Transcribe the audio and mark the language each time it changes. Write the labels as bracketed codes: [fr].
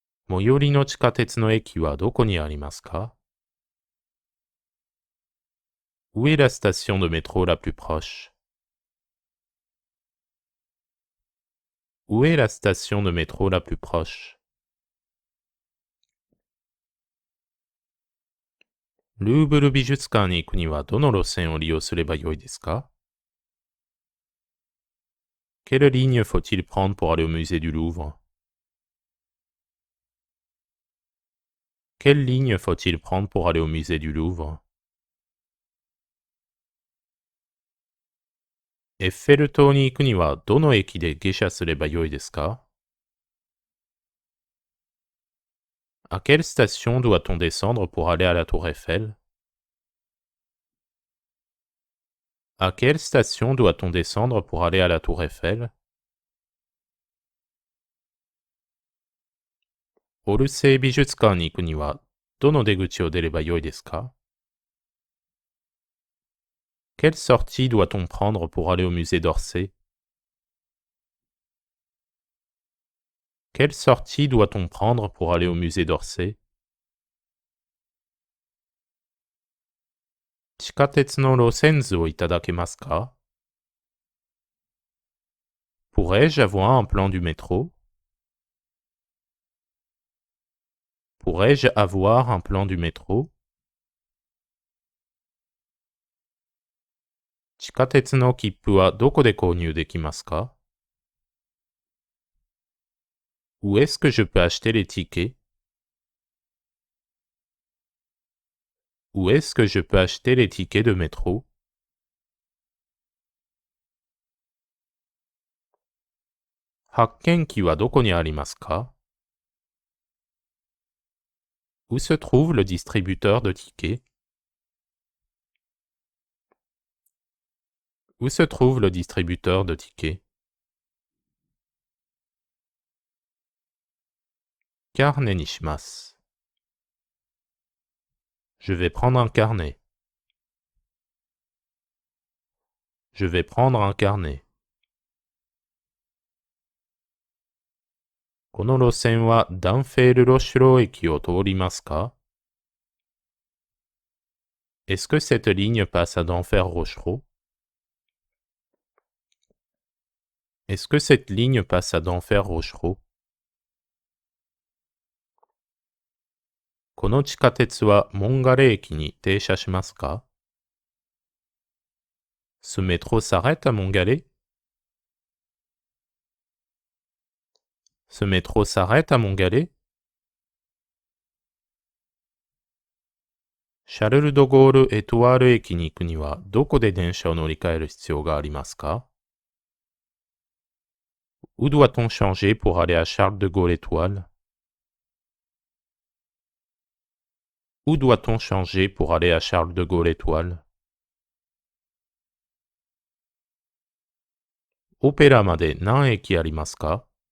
[ja] 最寄りの地下鉄の駅はどこにありますか? [fr] Où est la station de métro la plus proche? Où est la station de métro la plus proche? [ja] ルーブル美術館に行くにはどの路線を利用すればよいですか? [fr] Quelle ligne faut-il prendre pour aller au musée du Louvre? Quelle ligne faut-il prendre pour aller au musée du Louvre? [ja] エッフェル塔に行くにはどの駅で下車すればよいですか? [fr] À quelle station doit-on descendre pour aller à la Tour Eiffel? À quelle station doit-on descendre pour aller à la Tour Eiffel? [ja] オルセイ美術館に行くにはどの出口を出ればよいですか? [fr] Quelle sortie doit-on prendre pour aller au musée d'Orsay? Quelle sortie doit-on prendre pour aller au musée d'Orsay? [ja] 地下鉄の路線図をいただけますか? [fr] Pourrais-je avoir un plan du métro? Pourrais-je avoir un plan du métro? [ja] 地下鉄の切符はどこで購入できますか? [fr] Où est-ce que je peux acheter les tickets? Où est-ce que je peux acheter les tickets de métro? [ja] 発券機はどこにありますか? [fr] Où se trouve le distributeur de tickets? Où se trouve le distributeur de tickets? [ja] carnetにします。 [fr] Je vais prendre un carnet. Je vais prendre un carnet. [ja] この路線はダンフェールロシュロー駅を通りますか? [fr] Est-ce que cette ligne passe à Denfert-Rochereau? Est-ce que cette ligne passe à Denfert-Rochereau? [ja] この地下鉄はモンガレ駅に停車しますか? [fr] Ce métro s'arrête à Montgallet? Ce métro s'arrête à Montgallet? [ja] シャルル・ド・ゴール・エトワール駅に行くにはどこで電車を乗り換える必要がありますか? [fr] Où doit-on changer pour aller à Charles de Gaulle Étoile? Où doit-on changer pour aller à Charles de Gaulle Étoile? Où doit-on changer pour aller à Charles de Gaulle Étoile? [ja] Opéra made nan eki arimasu ka?